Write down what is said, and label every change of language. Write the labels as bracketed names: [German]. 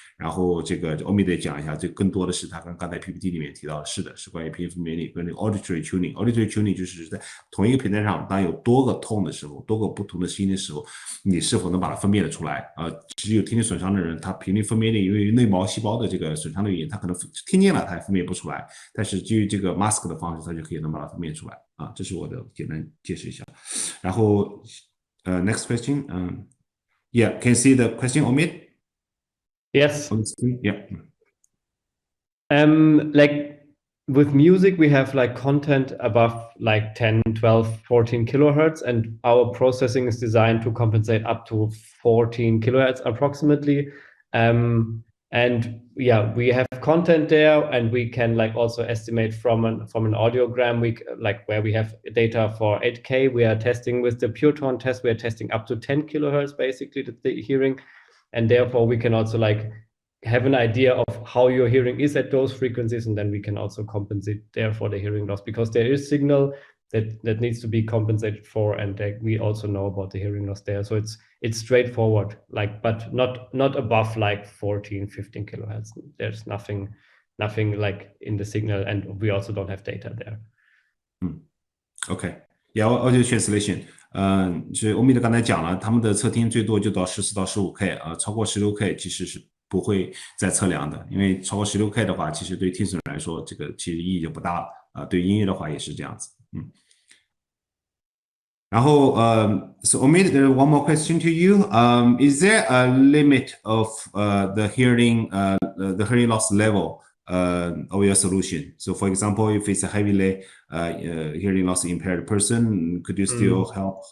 [Chinese] 然后这个欧米得讲一下，这更多的是他刚才 PPT 里面提到的，是关于频率分辨率跟那个 auditory tuning。auditory tuning 就是在同一个频段上，当有多个 tone 的时候，多个不同的声音的时候，你是否能把它分辨得出来？只有听力损伤的人，他频率分辨率因为内毛细胞的这个损伤的原因，他可能听见了，他也分辨不出来。但是基于这个 mask 的方式，他就可以能把它分辨出来。这是我的简单解释一下。 [English] 然后next question, yeah, can you see the question, Omid? Yes. On the screen? Yeah. Like with music, we have like content above like 10, 12, 14 kilohertz, and our processing is designed to compensate up to 14 kilohertz approximately. And yeah, we have content there, and we can like also estimate from an audiogram, where we have data for 8K. We are testing with the Purotone test. We are testing up to 10 kilohertz basically the hearing, and therefore we can also like have an idea of how your hearing is at those frequencies, and then we can also compensate there for the hearing loss, because there is signal that needs to be compensated for, and we also know about the hearing loss there. So it's straightforward, like, but not above like 14, 15 kilohertz. There's nothing like in the signal, and we also don't have data there. Okay. Yeah, audio translation. [Chinese] 所以欧米的刚才讲了，他们的测听最多就到14到15K 超过16K 其实是不会再测量的，因为超过16K 的话，其实对听损来说，这个其实意义就不大了对音乐的话也是这样子。 [English] 然后so Omid, there one more question to you. Is there a limit of the hearing loss level of your solution? So for example, if it's a heavily hearing loss impaired person, could you still help?